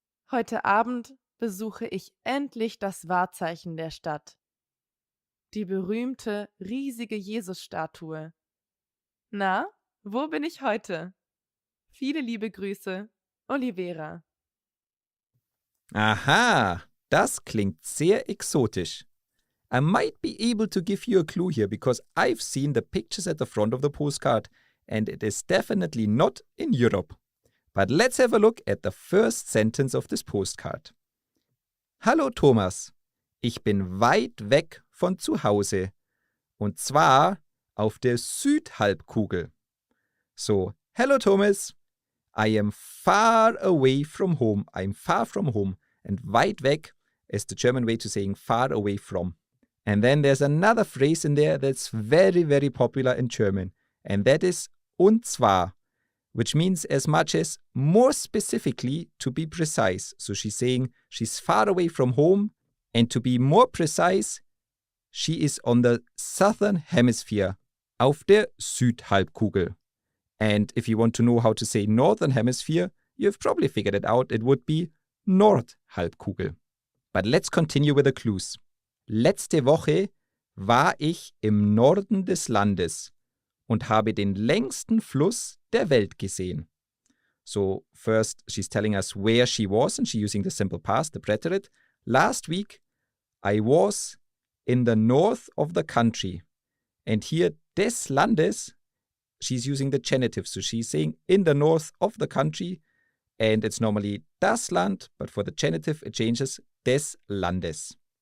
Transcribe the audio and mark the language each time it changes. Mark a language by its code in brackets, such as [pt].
[de] Heute Abend besuche ich endlich das Wahrzeichen der Stadt. Die berühmte, riesige Jesusstatue. Na, wo bin ich heute? Viele liebe Grüße, Olivera. Aha, das klingt sehr exotisch. [en] I might be able to give you a clue here because I've seen the pictures at the front of the postcard and it is definitely not in Europe. But let's have a look at the first sentence of this postcard. [de] Hallo Thomas, ich bin weit weg von zu Hause und zwar auf der Südhalbkugel. [en] So, hello Thomas, I am far away from home. I'm far from home. And [de] weit weg [en] is the German way to saying far away from. And then there's another phrase in there that's very, very popular in German. And that is [de] und zwar, [en] which means as much as more specifically to be precise. So she's saying she's far away from home. And to be more precise, she is on the southern hemisphere, [de] auf der Südhalbkugel. [en] And if you want to know how to say northern hemisphere, you've probably figured it out. It would be Nordhalbkugel. But let's continue with the clues. [de] Letzte Woche war ich im Norden des Landes und habe den längsten Fluss der Welt gesehen. [en] So first she's telling us where she was and she's using the simple past, the preterite. Last week I was in the north of the country. And here [de] des Landes, [en] she's using the genitive. So she's saying in the north of the country, and it's normally [de] das Land, [en] but for the genitive it changes [de] des Landes.